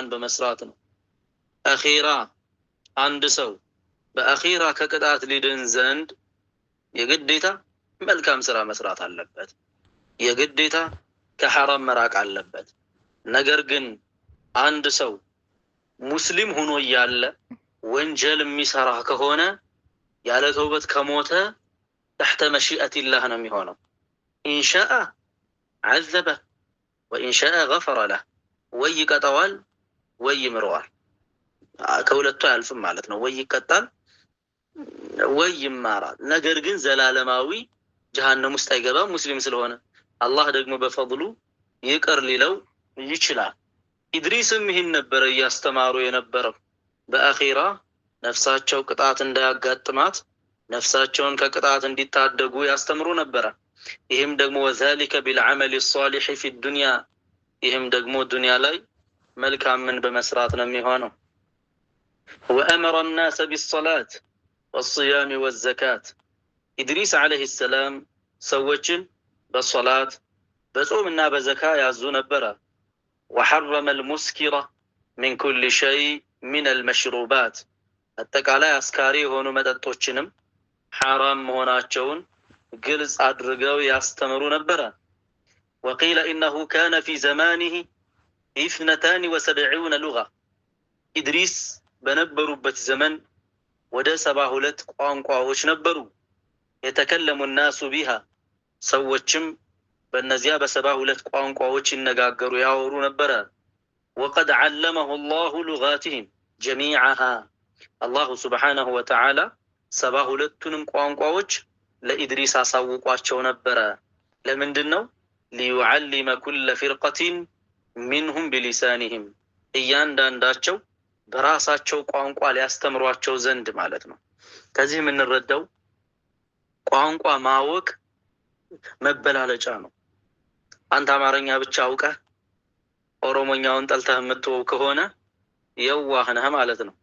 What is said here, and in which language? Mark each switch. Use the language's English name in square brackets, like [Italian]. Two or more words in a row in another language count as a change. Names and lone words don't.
[Amharic] በመስራት ነው። አኺራ አንድ ሰው በአኺራ ከቅጣት ሊድን ዘንድ የግዴታ መልካም ስራ መስራት አለበት። የግዴታ ከሐራም መራቅ አለበት። ነገር ግን አንድ ሰው ሙስሊም ሆኖ እያለ ወንጀል የሚሰራ ከሆነ ያለ ተውበት ከሞተ [Arabic] تحت مشيئة [Amharic] الله ነው የሚሆነው። ኢንሻአ [Arabic] عذبه وإن شاء غفر له [Amharic] ወይ ይቀጣዋል ወይ ይምረዋል። ከሁለቱ አያልፍም ማለት ነው። ወይ ይቀጣል ወይ ይማራል። ነገር ግን ዘላለማዊ ጀሃነም ውስጥ አይገባም ሙስሊም ስለሆነ። አላህ ደግሞ በፈضሉ ይቅር ሊለው ይችላል። ኢድሪስም ይህን ነበር እያስተማሩ የነበረው። በአኺራ ነፍሳቸው ቅጣት እንዳያጋጥማት ነፍሳቸውን ከቅጣት እንዲታደጉ ያስተምሩ ነበረ። ይህም ደግሞ [Arabic] وذلك بالعمل الصالح في الدنيا [Amharic] ይህም ደግሞ ዱንያ ላይ መልካምን በመስራት ነው የሚሆነው። [Arabic] وأمر الناس بالصلاة والصيام والزكاة [Amharic] ኢድሪስ [Arabic] عليه السلام [Amharic] ሰዎችን በሶላት በጾምና በዘካ ያዙ ነበረ። [Arabic] وحرم المسكر من كل شيء من المشروبات [Amharic] አጠቃላይ አስካሪ የሆኑ መጠጦችንም ሐራም መሆናቸውን ግልጽ አድርገው ያስተምሩ ነበረ። [Arabic] وقيل إنه كان في زمانه 72 لغة [Amharic] ኢድሪስ በነበሩበት ዘመን ወደ 72 ቋንቋዎች ነበሩ። [Arabic] يتكلم الناس بها [Amharic] ሰዎችም በእነዚያ በ72 ቋንቋዎች ይነጋገሩ ያወሩ ነበረ። [Arabic] وقد علمه الله لغاتهم جميعها [Amharic] አላሁ [Arabic] سبحانه وتعالى [Amharic] 72ቱንም ቋንቋዎች ለኢድሪስ አሳውቋቸው ነበረ። ለምንድን ነው? [Arabic] ليعلم كل فرقة منهم بلسانهم [Amharic] እያንዳንዳቸው በራሳቸው ቋንቋ ሊያስተምሯቸው ዘንድ ማለት ነው። ከዚህ የምንረዳው ቋንቋ ማወቅ መበላለጫ ነው። አንተ አማርኛ ብቻ አውቀህ ኦሮሞኛውን ጠልተህ የምትወው ከሆነ የዋህ ነህ ማለት ነው።